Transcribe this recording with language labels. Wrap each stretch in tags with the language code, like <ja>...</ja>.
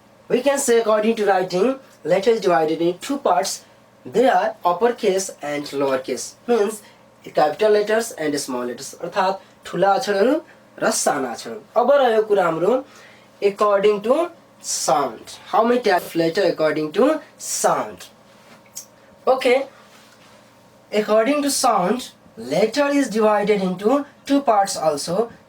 <en>We can say according to writing, letter is divided in two parts. There are upper case and lower case. Means capital letters and small letters.</en> <ne>अर्थात ठुला अक्षरहरू र साना अक्षरहरू। अब रह्यो कुरा हाम्रो</ne> <en>according to sound. How many types of letter according to sound? Okay. According to sound, letter is divided into two parts also.</en>